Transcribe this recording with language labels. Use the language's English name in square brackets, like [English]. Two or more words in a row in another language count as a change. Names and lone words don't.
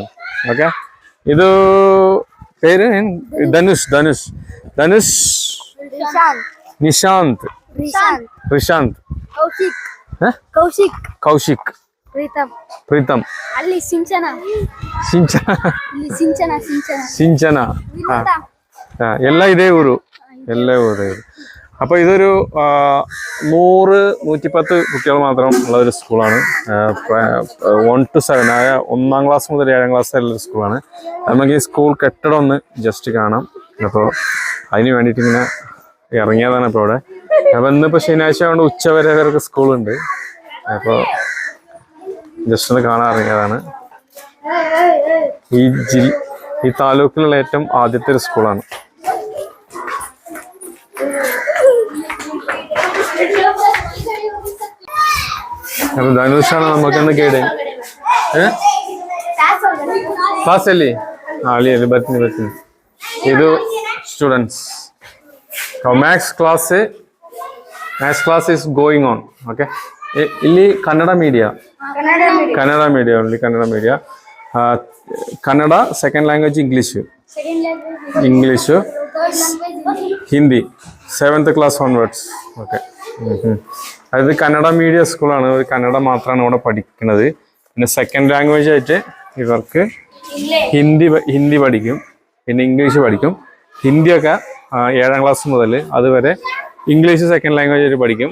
[Malayalam] ഓക്കെ, ഇത് പേര് ധനുഷ് നിശാന്ത് റിഷാന്ത് കൗശിക് പ്രീതം സിഞ്ചന [Kannada] ಎಲ್ಲ ಇದೇ ಊರು. [Malayalam] അപ്പോൾ ഇതൊരു 100-110 കുട്ടികൾ മാത്രം ഉള്ള ഒരു സ്കൂളാണ്. 1 to 7, 1ാം ക്ലാസ് മുതൽ 7ാം ക്ലാസ് വരെയുള്ള സ്കൂളാണ്. നമുക്ക് ഈ സ്കൂൾ കെട്ടിടം ഒന്ന് ജസ്റ്റ് കാണാം. അപ്പോൾ അതിന് വേണ്ടിയിട്ട് ഇങ്ങനെ ഇറങ്ങിയതാണ് ഇപ്പോൾ ഇവിടെ. അപ്പോൾ ഇന്നിപ്പോൾ ശനിയാഴ്ച കൊണ്ട് ഉച്ചവരെ വരെ സ്കൂളുണ്ട്. അപ്പോൾ ജസ്റ്റ് ഒന്ന് കാണാൻ ഇറങ്ങിയതാണ്. ഈ താലൂക്കിലുള്ള ഏറ്റവും ആദ്യത്തെ ഒരു സ്കൂളാണ്. അപ്പൊ ധനുഷാണ് നമുക്കൊന്ന് ഗൈഡ്. [Kannada] ಕ್ಲಾಸ್ ಅಲ್ಲಿ ಅಲ್ಲಿ ಬರ್ತೀನಿ. [English] ಇದು students maths class is going on. [Kannada] ಓಕೆ, ಇಲ್ಲಿ ಕನ್ನಡ [English] media only Kannada media. ಕನ್ನಡ second language English ഹിന്ദി 7th class onwards. [Malayalam] ഓക്കെ, അതായത് കന്നഡ മീഡിയം സ്കൂളാണ്. കന്നഡ മാത്രമാണ് ഇവിടെ പഠിക്കുന്നത്. പിന്നെ [English] second language [Malayalam] ആയിട്ട് ഇവർക്ക് ഹിന്ദി പഠിക്കും, പിന്നെ ഇംഗ്ലീഷ് പഠിക്കും. ഹിന്ദിയൊക്കെ 7ാം ക്ലാസ് മുതൽ അതുവരെ, ഇംഗ്ലീഷ് [English] second language [Malayalam] ആയിട്ട് പഠിക്കും.